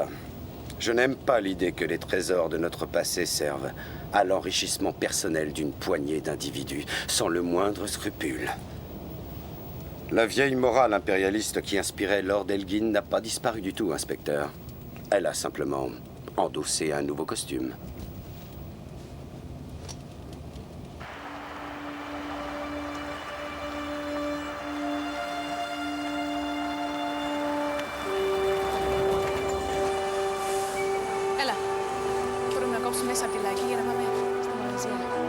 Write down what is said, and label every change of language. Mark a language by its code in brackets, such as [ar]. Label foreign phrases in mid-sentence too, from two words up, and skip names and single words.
[fr] Je n'aime pas l'idée que les trésors de notre passé servent à l'enrichissement personnel d'une poignée d'individus, sans le moindre scrupule. La vieille morale impérialiste qui inspirait Lord Elgin n'a pas disparu du tout, inspecteur. Elle a simplement endossé un nouveau costume. [el] Έλα. Μπορούμε να κόψουμε μέσα από τη λαϊκή για να πάμε στα μαγαζιά.